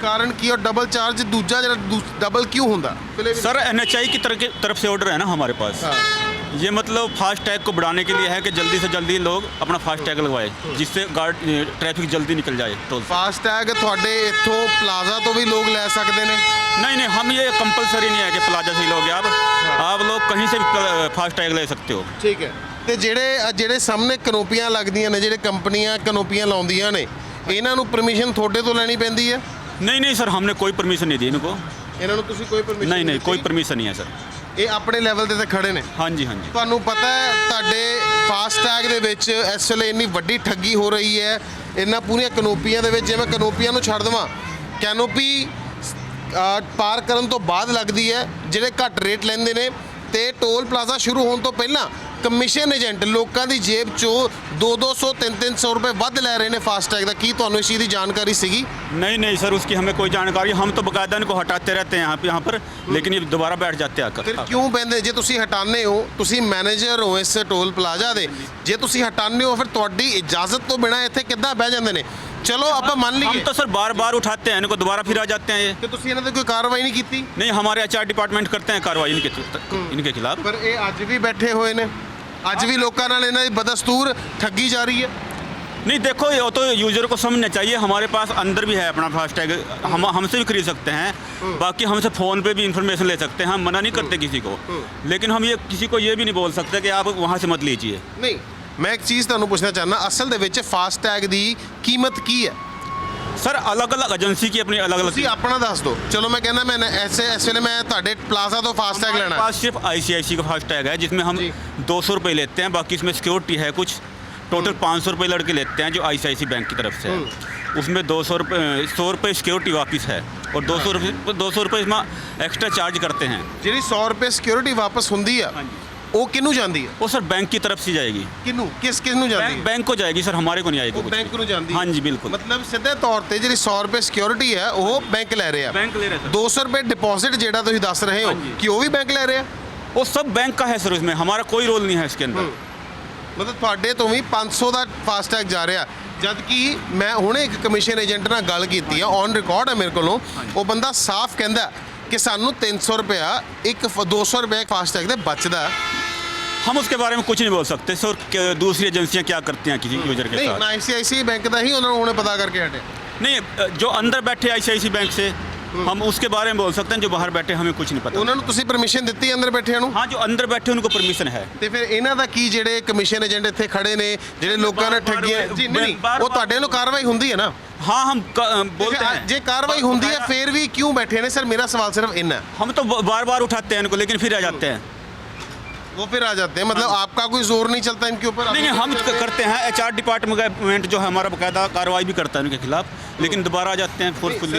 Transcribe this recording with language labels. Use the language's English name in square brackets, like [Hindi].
[Punjabi] ਕਾਰਨ ਕੀ ਔਰ double charge ਦੂਜਾ ਜਿਹੜਾ ਡਬਲ ਕਿਉਂ ਹੁੰਦਾ? [Hindi] सर NHI की तरफ से ऑर्डर है ना हमारे पास। ये मतलब फास्ट टैग को बढ़ाने के लिए है कि जल्दी से जल्दी लोग अपना फास्ट टैग लगवाए, जिससे ट्रैफिक जल्दी निकल जाए टोल। [Punjabi] ਫਾਸਟੈਗ ਤੁਹਾਡੇ ਇੱਥੋਂ ਪਲਾਜ਼ਾ ਤੋਂ ਵੀ ਲੋਕ ਲੈ ਸਕਦੇ ਨੇ? [Hindi] नहीं नहीं, हम ये कंपलसरी नहीं है कि प्लाजा से ही लोगे आप लोग कहीं से भी फास्ट टैग ले सकते हो। [Punjabi] ਠੀਕ ਹੈ। ਤੇ ਜਿਹੜੇ ਸਾਹਮਣੇ ਕਨੋਪੀਆਂ ਲੱਗਦੀਆਂ ਨੇ, ਜਿਹੜੇ ਕੰਪਨੀਆਂ ਕਨੋਪੀਆਂ ਲਾਉਂਦੀਆਂ ਨੇ, ਇਹਨਾਂ ਨੂੰ ਪਰਮਿਸ਼ਨ ਤੁਹਾਡੇ ਤੋਂ ਲੈਣੀ ਪੈਂਦੀ ਹੈ? [Hindi] नहीं नहीं सर, हमने कोई परमिशन नहीं दी इनको। [Punjabi] ਇਹਨਾਂ ਨੂੰ ਤੁਸੀਂ ਕੋਈ ਪਰਮਿਸ਼ਨ? [Hindi] नहीं नहीं, कोई परमिशन नहीं है सर। [Punjabi] ਇਹ ਆਪਣੇ ਲੈਵਲ ਤੇ ਖੜੇ ਨੇ? [Hindi] हाँ जी हाँ जी। [Punjabi] ਤੁਹਾਨੂੰ ਪਤਾ ਹੈ ਤੁਹਾਡੇ ਫਾਸਟੈਗ ਦੇ ਵਿੱਚ ਇਸ ਵੇਲੇ ਇੰਨੀ ਵੱਡੀ ਠੱਗੀ ਹੋ ਰਹੀ ਹੈ ਇਹਨਾਂ ਪੂਰੀਆਂ ਕਨੋਪੀਆਂ ਦੇ ਵਿੱਚ। ਜੇ ਮੈਂ ਕਨੋਪੀਆਂ ਨੂੰ ਛੱਡ ਦੇਵਾਂ, ਕੈਨੋਪੀ ਪਾਰ ਕਰਨ ਤੋਂ ਬਾਅਦ ਲੱਗਦੀ ਹੈ, ਜਿਹੜੇ ਘੱਟ ਰੇਟ ਲੈਂਦੇ ਨੇ, ਤੇ ਟੋਲ ਪਲਾਜ਼ਾ ਸ਼ੁਰੂ ਹੋਣ ਤੋਂ ਪਹਿਲਾਂ ਕਮਿਸ਼ਨ ਏਜੰਟ ਲੋਕਾਂ ਦੀ ਜੇਬ ਚੋਂ 200 300 ਰੁਪਏ ਵੱਧ ਲੈ ਰਹੇ ਨੇ ਫਾਸਟੈਗ ਦਾ। ਕੀ ਤੁਹਾਨੂੰ ਇਸ ਚੀਜ਼ ਦੀ ਜਾਣਕਾਰੀ ਸੀਗੀ? [Hindi] नहीं नहीं सर, उसकी हमें कोई जानकारी, हम तो बाकायदा इनको हटाते रहते हैं यहाँ पर, लेकिन ये दोबारा बैठ जाते हैं [Punjabi] ਫਿਰ [Hindi] आकर। [Punjabi] ਕਿਉਂ ਪੈਂਦੇ? ਜੇ ਤੁਸੀਂ ਹਟਾਉਂਦੇ ਹੋ, ਤੁਸੀਂ ਮੈਨੇਜਰ ਹੋ ਇਸ ਟੋਲ ਪਲਾਜ਼ਾ ਦੇ, ਜੇ ਤੁਸੀਂ ਹਟਾਉਂਦੇ ਹੋ ਫਿਰ ਤੁਹਾਡੀ ਇਜਾਜ਼ਤ ਤੋਂ ਬਿਨਾਂ ਇੱਥੇ ਕਿੱਦਾਂ ਬਹਿ ਜਾਂਦੇ ਨੇ? ਚਲੋ ਆਪਾਂ ਮੰਨ ਲਈਏ [Hindi] तो सर बार बार उठाते हैं इनको, दोबारा फिर आ जाते हैं ये। [Punjabi] ਕਿ ਤੁਸੀਂ ਇਹਨਾਂ ਤੇ ਕੋਈ ਕਾਰਵਾਈ ਨਹੀਂ ਕੀਤੀ, [Hindi] नहीं, हमारे HR डिपार्टमेंट करते हैं कार्रवाई इनके खिलाफ। [Punjabi] ਪਰ ਇਹ ਅੱਜ ਵੀ ਬੈਠੇ ਹੋਏ ਨੇ, ਅੱਜ ਵੀ ਲੋਕਾਂ ਨਾਲ ਇਹਨਾਂ ਦੀ ਬਦਸਤੂਰ ਠੱਗੀ ਜਾ ਰਹੀ ਹੈ। [Hindi] नहीं देखो, ये तो यूजर को समझना चाहिए, हमारे पास अंदर भी है अपना फास्टैग, हमसे भी खरीद सकते हैं। बाकी हमसे फ़ोन पे भी इंफॉर्मेशन ले सकते हैं, हम मना नहीं करते किसी को, लेकिन हम ये किसी को ये भी नहीं बोल सकते कि आप वहाँ से मत लीजिए। [Punjabi] ਨਹੀਂ, ਮੈਂ ਇੱਕ ਚੀਜ਼ ਤੁਹਾਨੂੰ ਪੁੱਛਣਾ ਚਾਹੁੰਦਾ, ਅਸਲ ਦੇ ਵਿੱਚ ਫਾਸਟੈਗ ਦੀ ਕੀਮਤ ਕੀ ਹੈ? [Hindi] सर अलग अलग एजेंसी की अपनी अलग अलग। [Punjabi] ਤੁਸੀਂ ਆਪਣਾ ਦੱਸ ਦਿਓ। ਚਲੋ मैं ਕਹਿੰਦਾ मैं ਇਸ ਵੇਲੇ ਮੈਂ ਤੁਹਾਡੇ ਪਲਾਜ਼ਾ ਤੋਂ ਫਾਸਟੈਗ [Hindi] हमारे [Punjabi] ਲੈਣਾ। [Hindi] पास सिर्फ ICIC का फास्टैग है, जिसमें हम जी। 200 रुपये लेते हैं, बाकी इसमें सिक्योरिटी है कुछ, टोटल 500 रुपये लड़के लेते हैं जो ICIC बैंक की तरफ से है। उसमें 100 रुपये सिक्योरिटी वापस है, और 200 रुपये इसमें एक्स्ट्रा चार्ज करते हैं। [Punjabi] ਜਿਹੜੀ 100 ਰੁਪਏ सिक्योरिटी ਵਾਪਸ ਹੁੰਦੀ ਆ ਉਹ ਕਿਹਨੂੰ ਜਾਂਦੀ ਹੈ? [Hindi] वो सर बैंक की तरफ से जाएगी, [Punjabi] ਕਿਹਨੂੰ ਕਿਸ ਨੂੰ ਜਾਂਦੀ ਹੈ? [Hindi] बैंक को जाएगी सर, हमारे को नहीं आएगी [Punjabi] ਉਹ [Hindi] कुछ। [Punjabi] ਬੈਂਕ ਨੂੰ ਜਾਂਦੀ ਹੈ? [Hindi] हाँ जी बिल्कुल। [Punjabi] ਮਤਲਬ ਸਿੱਧੇ ਤੌਰ ਤੇ ਜਿਹੜੀ 100 ਰੁਪਏ ਸਿਕਿਉਰਿਟੀ ਹੈ ਉਹ ਬੈਂਕ ਲੈ ਰਿਹਾ। [Hindi] बैंक ले रहे हैं सर, [Punjabi] 200 ਰੁਪਏ ਡਿਪੋਜ਼ਿਟ ਜਿਹੜਾ ਤੁਸੀਂ ਦੱਸ ਰਹੇ ਹੋ ਹਾਂਜੀ। ਕਿ ਉਹ ਵੀ ਬੈਂਕ ਲੈ ਰਿਹਾ? [Hindi] वो सब बैंक का है सर, उसमें हमारा कोई रोल नहीं है इसके अंदर। [Punjabi] ਮਤਲਬ ਤੁਹਾਡੇ ਤੋਂ ਵੀ 500 ਦਾ ਫਾਸਟੈਗ ਜਾ ਰਿਹਾ, ਜਦ ਕਿ ਮੈਂ ਹੁਣੇ ਇੱਕ ਕਮਿਸ਼ਨ ਏਜੰਟ ਨਾਲ ਗੱਲ ਕੀਤੀ ਆ, ਔਨ ਰਿਕਾਰਡ ਹੈ ਮੇਰੇ ਕੋਲੋਂ, ਉਹ ਬੰਦਾ ਸਾਫ਼ ਕਹਿੰਦਾ ਕਿ ਸਾਨੂੰ 300 ਰੁਪਇਆ 200 ਰੁਪਏ ਫਾਸਟੈਗ ਦੇ ਬਚਦਾ। [Hindi] हम उसके बारे में कुछ नहीं बोल सकते सर, दूसरी एजेंसियां क्या करती हैं किसी यूजर के [Punjabi] ਨਹੀਂ, [Hindi] साथ। [Punjabi] ਮੈਂ ICICI ਬੈਂਕ ਦਾ ਹੀ ਉਹਨਾਂ ਨੂੰ ਹੁਣੇ ਪਤਾ ਕਰਕੇ ਹਟੇ। [Hindi] नहीं, जो अंदर बैठे ICICI बैंक से हम उसके बारे में बोल सकते हैं, जो बाहर बैठे हमें कुछ नहीं पता। [Punjabi] ਉਹਨਾਂ ਨੂੰ ਤੁਸੀਂ ਪਰਮਿਸ਼ਨ ਦਿੱਤੀ ਅੰਦਰ ਬੈਠਿਆਂ ਨੂੰ? [Hindi] हाँ, जो अंदर बैठे उनको परमिशन है। [Punjabi] ਤੇ ਫਿਰ ਇਹਨਾਂ ਦਾ ਕੀ, ਜਿਹੜੇ ਕਮਿਸ਼ਨ ਏਜੰਟ ਇੱਥੇ ਖੜੇ ਨੇ ਜਿਹੜੇ ਲੋਕਾਂ ਨਾਲ ਠੱਗੀਆਂ, ਜੀ ਨਹੀਂ, ਉਹ ਤੁਹਾਡੇ ਨੂੰ ਕਾਰਵਾਈ ਹੁੰਦੀ ਹੈ ਨਾ? [Hindi] हाँ हम बोलते हैं। [Punjabi] ਜੇ ਕਾਰਵਾਈ ਹੁੰਦੀ ਹੈ ਫਿਰ ਵੀ ਕਿਉਂ ਬੈਠੇ ਨੇ? [Hindi] ਸਰ ਮੇਰਾ सवाल सिर्फ इतना है। हम तो बार बार उठाते हैं इनको, लेकिन फिर आ जाते हैं। वो फिर आ जाते हैं, मतलब आपका कोई जोर नहीं चलता इनके ऊपर? नहीं नहीं, हम करते हैं, HR डिपार्टमेंट जो है हमारा बाकायदा कार्रवाई भी करता है उनके खिलाफ, लेकिन दोबारा आ जाते हैं नहीं, फोर्सफुली।